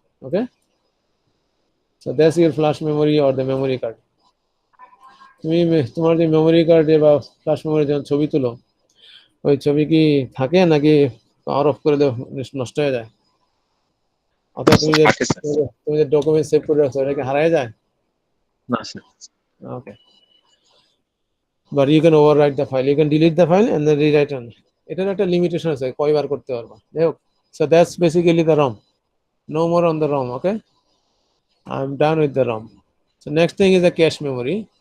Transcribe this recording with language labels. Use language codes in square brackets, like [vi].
[en] Okay, so that's your flash memory or the memory card. [bn] তুমি তোমার যে memory কার্ডে বা ফ্ল্যাশ মেমোরি যখন ছবি তুলো, ওই ছবি কি থাকে নাকি পাওয়ার অফ করে দেও নষ্ট হয়ে যায়? অথবা তুমি যে থাকে স্যার। তুমি যে ডকুমেন্ট সেভ করে রাখছো, এটা কি হারায় যায়? না sir. [en] Okay, but you can overwrite the file, you can delete the file and then rewrite on. [bn] এটার একটা লিমিটেশন আছে কয়বার করতে পারবা, যাই হোক. [en] So that's basically the ROM. No more on the ROM. Okay, I'm done with the ROM. So next thing is the cache memory.